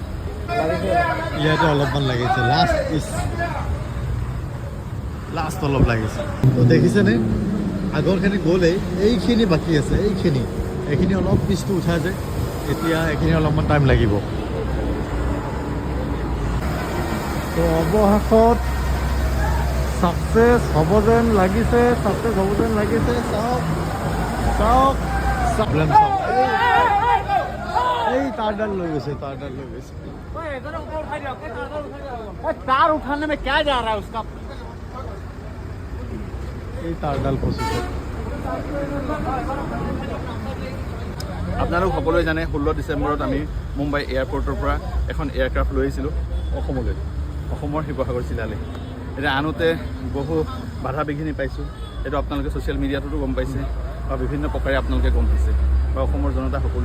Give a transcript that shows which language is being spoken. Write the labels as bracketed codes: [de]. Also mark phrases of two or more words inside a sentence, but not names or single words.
[as] ইয়াতে অলপমান লাগিছে লাষ্ট অলপ লাগিছে তো দেখিছেনে আগৰখিনি গ'লেই এইখিনি বাকী আছে এইখিনি অলপ পিছটো উঠাই যায় এতিয়া এইখিনি অলপমান টাইম লাগিব তো অৱশেষত ছাকচেছ হ'ব যেন লাগিছে চাওক এই তাঁৰডাল লৈ গৈছে [hi] तार उठाने में क्या जा रहा है उसका [as] এই তাঁৰডাল ফচিছে আপোনালোক সকলোৱে জানে 16 ডিচেম্বৰত আমি মুম্বাই এয়াৰপৰ্টৰ পৰা এখন এয়াৰক্ৰাফ্ট লৈ আহিছিলোঁ অসমৰ শিৱসাগৰ জিলালৈ এতিয়া আনোতে বহু বাধা বিঘিনি পাইছোঁ এইটো আপোনালোকে [en] social mediaতো [as] গম পাইছে বা বিভিন্ন প্ৰকাৰে আপোনালোকে গম পাইছে বা অসমৰ জনতা সকলোৱে